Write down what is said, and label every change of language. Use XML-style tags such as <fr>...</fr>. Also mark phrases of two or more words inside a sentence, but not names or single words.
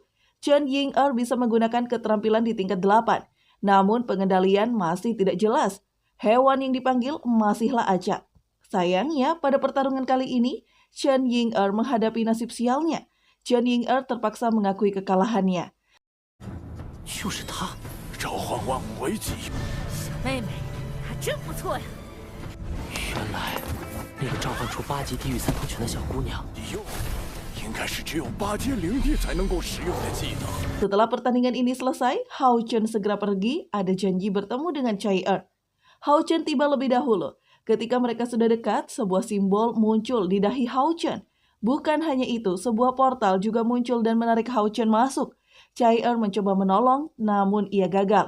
<id>Cheng Ying-er bisa menggunakan keterampilan di tingkat 8, namun pengendalian masih tidak jelas. Hewan yang dipanggil masihlah acak. Sayangnya, pada pertarungan kali ini, Cheng Ying-er menghadapi nasib sialnya. Cheng Ying-er terpaksa mengakui kekalahannya.</id> <zh>就是他，召唤万物为己。小妹妹，还真不错呀。原来，那个召唤出8级地狱三头拳的小姑娘，应该是只有8阶灵帝才能够使用的技能。</zh> <id>Setelah pertandingan ini selesai, Hao Chen segera pergi, ada janji bertemu dengan Chai-er. Hao Chen tiba lebih dahulu. Ketika mereka sudah dekat, sebuah simbol muncul di dahi Hao Chen. Bukan hanya itu, sebuah portal juga muncul dan menarik Hao Chen masuk. Chai-er mencoba menolong, namun ia gagal.</id>